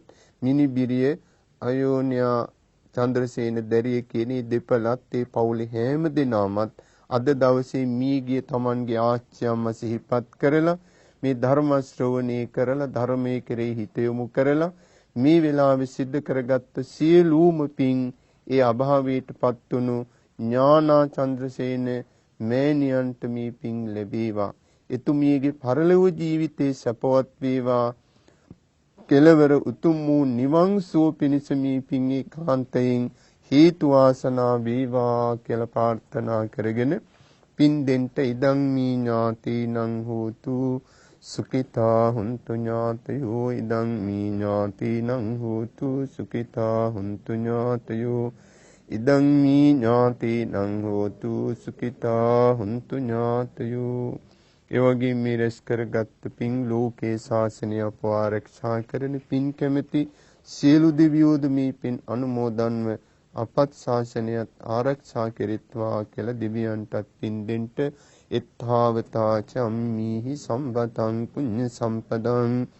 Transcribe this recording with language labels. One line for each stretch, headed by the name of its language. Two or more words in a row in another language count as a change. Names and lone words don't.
Sinhala: මිනිබිරිය අයෝන්‍යා චන්ද්‍රසේන දැරිය කියන දෙපළත් ඒ පවුලේ හැම දෙනාමත් අද දවසේ මීගිය තමන්ගේ ආච්චියම්ම සිහිපත් කරලා මේ ධර්ම ශ්‍රවණය කරලා ධර්මයේ කෙරෙහි හිත යොමු කරලා මේ වෙලාවේ සිද්ධ කරගත්ත සියලුම පින් ඒ අභාවයටපත් වුණු ඥානා චන්ද්‍රසේන මෑණියන්ට මේ පින් ලැබේවා. එතුමියගේ පරලොව ජීවිතේ සපවත් වේවා. කෙලවර උතුම් වූ නිවන් සුව පිණිස මේ පින් ඒකාන්තයෙන් හේතු වාසනා වේවා කියලා ප්‍රාර්ථනා කරගෙන පින් දෙන්ට
Pali: ඉදං මී ඥාතිනං හෝතු සුඛිතා හුන්තු ඥාතයෝ ඉදං මී ඥාතිනං හෝතු සුඛිතා හුන්තු ඥාතයෝ
Sinhala: ඉදං මී ඥාතිනං හෝතු සුඛිතා හුන්තු ඥාතයෝ. ඒ වගේ මේ රැස් කරගත් පින් ලෝකේ ශාසනය අප ආරක්ෂා කරන පින් කැමැති සියලු දෙවියෝද මේ පින් අනුමෝදන්ව අපත් ශාසනයත් ආරක්ෂා කෙරෙත්වා කියලා දෙවියන්ටත් පින් දෙන්ට
Pali: එත්තාවතා චම්මිහි සම්පතං පුඤ්ඤ සම්පදං